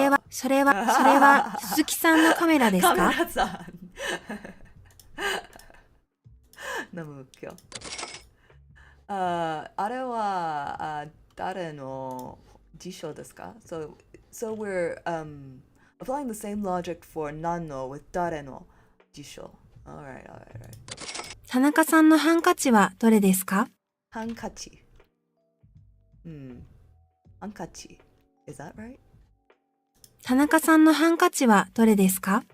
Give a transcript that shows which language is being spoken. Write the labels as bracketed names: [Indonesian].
[Japanese] それは鈴木さんのカメラですか? カメラさん。ナムキョ。あれは誰の辞書ですか? [English] So we're applying the same logic for 何の with 誰の辞書. Alright. [Japanese] 田中さんのハンカチはどれですか？ハンカチ。ハンカチ。 [English] Is that right? [Japanese] 田中さんのハンカチはどれですか？